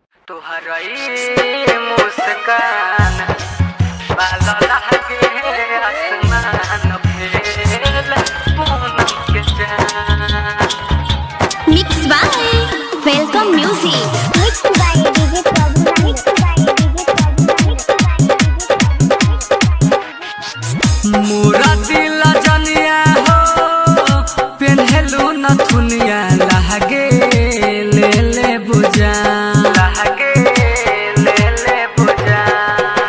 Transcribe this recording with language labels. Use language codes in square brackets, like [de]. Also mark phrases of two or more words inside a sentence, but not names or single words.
[hne] तुहरई मुस्कान बाला लागे आसमान फेल पूनम के चांद। [en] Mixed by Welcome Music. Mixed by DJ Prabhu. Mixed by DJ Prabhu. [hne] मोरा दिल जनिया हो पेन्हलू न थुनिया लागे ले ले बुजान लागे ले ले बुजान।